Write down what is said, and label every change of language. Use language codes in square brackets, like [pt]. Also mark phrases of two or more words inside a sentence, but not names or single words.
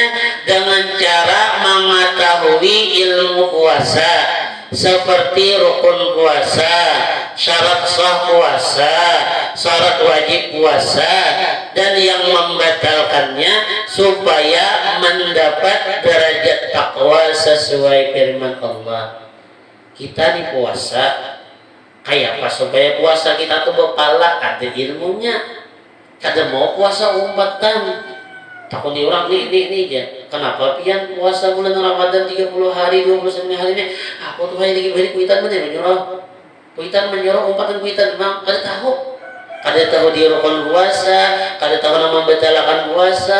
[id] Dengan cara mengetahui ilmu puasa, seperti rukun puasa, syarat sah puasa, syarat wajib puasa, dan yang membatalkannya supaya mendapat derajat takwa sesuai firman Allah. Kita di puasa kayak apa supaya puasa kita tuh berpahala ada ilmunya. [bjn] Kada mau puasa umpatan takut di orang ini aja. Kenapa pian puasa bulan Ramadan 30 hari 29 hari ini aku tuh hanya lagi beri kuitan menyuruh umpatan kuitan memang kada tahu di rukun puasa, kada tahu nama membatalkan puasa.